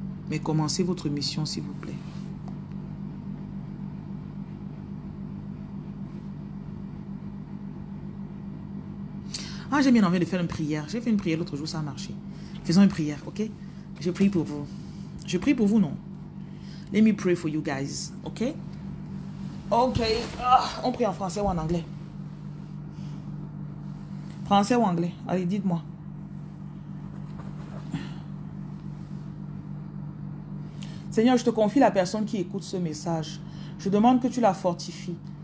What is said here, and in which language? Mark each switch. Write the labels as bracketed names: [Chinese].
[French] Mais commencez votre mission, s'il vous plaît. Ah, j'ai bien envie de faire une prière. J'ai fait une prière l'autre jour, ça a marché. Faisons une prière, ok? Je prie pour vous. Je prie pour vous, non? [English] Let me pray for you guys, ok? Ok. [French] On prie en français ou en anglais? Français ou anglais? Allez, dites-moi. Seigneur, je te confie la personne qui écoute ce message. Je demande que tu la fortifies.